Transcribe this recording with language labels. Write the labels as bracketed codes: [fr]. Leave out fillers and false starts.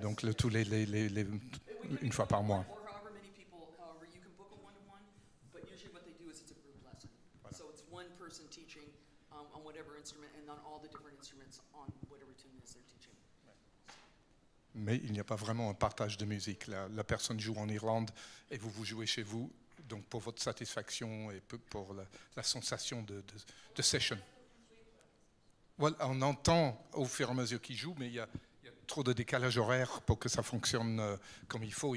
[fr] Donc tous les une fois par mois. [en] Or however many people, however you can book a one-to-one, but usually what they do is it's a group lesson. Voilà. So it's one person teaching on whatever instrument and on all the different instruments on whatever tune it is they're teaching. [fr] Mais il n'y a pas vraiment un partage de musique. La personne joue en Irlande et vous jouez chez vous, donc pour votre satisfaction et pour la sensation de session. Voilà, on entend au fur et à mesure qu'ils jouent, mais il y a trop de décalage horaire pour que ça fonctionne comme il faut.